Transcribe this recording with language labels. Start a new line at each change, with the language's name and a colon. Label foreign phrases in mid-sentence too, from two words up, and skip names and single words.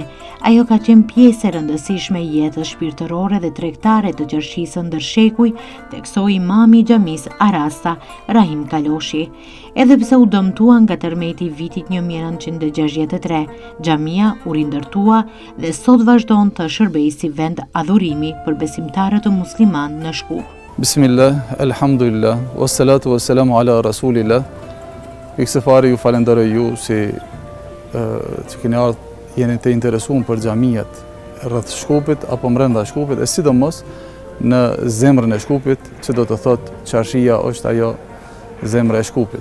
Albanian: Ajo ka qenë pjesë e rëndësishme e jetës shpirtërore dhe tregtare të Qarshisë ndër shekuj, teksoi imami i xhamisë Arasta, Rahim Kaloshi. Edhe pse u dëmtua nga tërmeti i vitit 1963, xhamia u rindërtua dhe sot vazhdon të shërbejë si vend adhurimi për besimtarët e musliman në Shkup.
Arabic: بسم الله، الحمد لله، والصلاة والسلام على رسول الله.
Albanian: Pikë fare ju falenderoj ju si që keni ardhur jeni të interesuar për xhamiat rreth Shkupit apo brenda Shkupit, e sidomos në zemrën e Shkupit, që do të thotë Qarshia është ajo zemra e Shkupit.